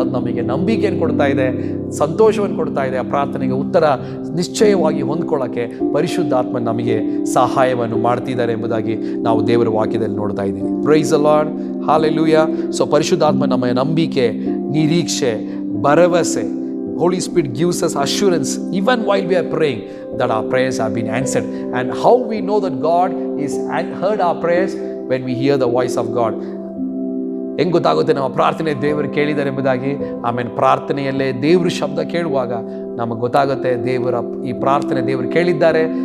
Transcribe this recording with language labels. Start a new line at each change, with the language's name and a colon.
Kannada: ಅದು ನಮಗೆ ನಂಬಿಕೆಯನ್ನು ಕೊಡ್ತಾ ಇದೆ, ಸಂತೋಷವನ್ನು ಕೊಡ್ತಾ ಇದೆ. ಆ ಪ್ರಾರ್ಥನೆಗೆ ಉತ್ತರ ನಿಶ್ಚಯವಾಗಿ ಹೊಂದ್ಕೊಳ್ಳೋಕ್ಕೆ ಪರಿಶುದ್ಧಾತ್ಮ ನಮಗೆ ಸಹಾಯವನ್ನು ಮಾಡ್ತಿದ್ದಾರೆ ಎಂಬುದಾಗಿ ನಾವು ದೇವರ ವಾಕ್ಯದಲ್ಲಿ ನೋಡ್ತಾ ಇದ್ದೀವಿ.
English: Praise the Lord.
Kannada: Hallelujah. So ಪರಿಶುದ್ಧಾತ್ಮ ನಮ್ಮ ನಂಬಿಕೆ, ನಿರೀಕ್ಷೆ, ಭರವಸೆ.
English: Holy Spirit gives us assurance even while we are praying that our prayers have been answered. And how we know that God is heard our prayers? When we hear the voice of God.
Kannada: ಹೆಂಗೆ ಗೊತ್ತಾಗುತ್ತೆ ನಮ್ಮ ಪ್ರಾರ್ಥನೆ ದೇವರು ಕೇಳಿದ್ದಾರೆ ಎಂಬುದಾಗಿ? ಆಮೇಲೆ ಪ್ರಾರ್ಥನೆಯಲ್ಲೇ ದೇವರು ಶಬ್ದ ಕೇಳುವಾಗ ನಮಗೆ ಗೊತ್ತಾಗುತ್ತೆ ಈ ಪ್ರಾರ್ಥನೆ ದೇವರು ಕೇಳಿದ್ದಾರೆ.